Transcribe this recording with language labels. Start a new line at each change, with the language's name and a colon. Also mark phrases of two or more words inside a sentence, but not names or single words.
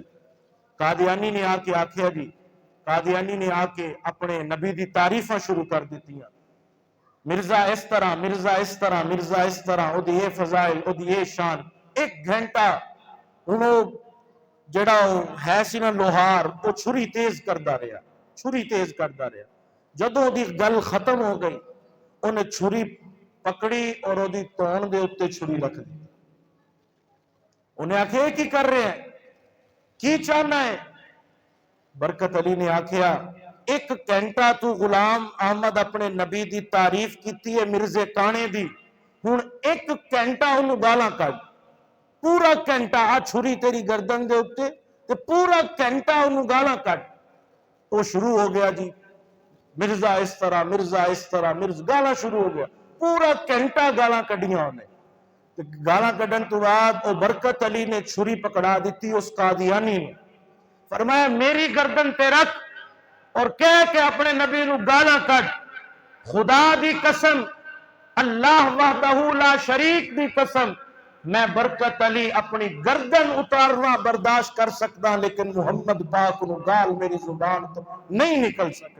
Punjabi: قادیانی نے آ کے آکھیا جی، قادیانی نے آ کے اپنے نبی دی تعریفاں شروع کر دیتی ہیں، مرزا اس طرح، مرزا اس طرح، مرزا اس طرح، او دی یہ فضائل، او دی یہ شان۔ 1 گھنٹہ انہوں جڑا ہے سی نا لوہار، وہ چھری تیز کردہ رہا، چھری تیز کردہ رہا۔ جدوں دی گل ختم ہو گئی، انہیں چھری پکڑی اور وہ دی تون دے اتے چھری رکھ دی۔ انہیں آکھے کی کر رہے ہیں، کی چاہنا ہے؟ برکت علی نے آکھیا 1 گھنٹہ تو غلام احمد اپنے نبی دی تعریف کیتی ہے مرزے کانے دی، ہن 1 گھنٹہ انہوں گالاں کر، پورا گھنٹہ آ چھری تیری گردن دے اتے تے پورا گھنٹہ انہوں گالاں کر۔ وہ شروع ہو گیا جی، مرزا اس طرح، مرزا اس طرح، مرزا گالاں شروع ہو گیا، پورا گھنٹہ گالاں کڈیاں انہیں۔ گالاں کڈن تو بعد وہ برکت علی نے چھری پکڑا دیتی اس قادیانی نے، فرمایا میری گردن پہ رکھ، اور کہہ کے اپنے نبی نو گالا کٹ، خدا دی قسم،
Arabic: اللہ وحدہ لا شریک
Punjabi: دی قسم، میں برکت علی اپنی گردن اتارنا برداشت کر سکتا، لیکن محمد پاک نو گال میری زبان تو نہیں نکل سکتی۔